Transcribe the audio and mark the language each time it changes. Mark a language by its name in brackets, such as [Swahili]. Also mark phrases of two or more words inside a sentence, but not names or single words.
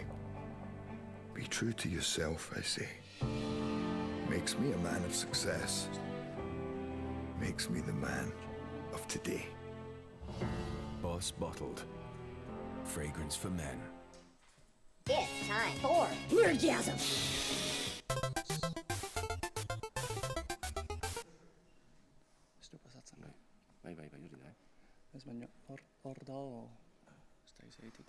[English] Be true to yourself, I say. Makes me a man of success. Makes me the man of today. Boss Bottled. Fragrance for men. It's time for Nerdgasm! [Basque] Ez du pasatzen. Bai, hori da. Ez baina hor dago, ez da izagitik.